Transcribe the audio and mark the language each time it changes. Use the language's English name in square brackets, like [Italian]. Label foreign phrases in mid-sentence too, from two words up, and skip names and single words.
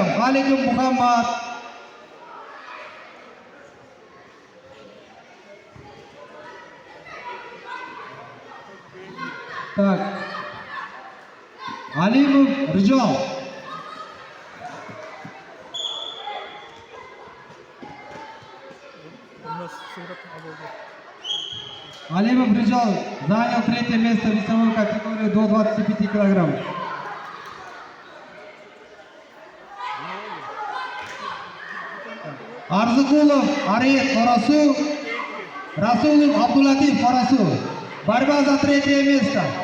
[Russian] Halik Muhammad tak. Alimov Rijal. Alimov Rijal занял третье место в весовой категории до 25 килограмм. Arzıkulov Arif Karasu, Rasulov Abdulatif Karasu. Борьба за третье место.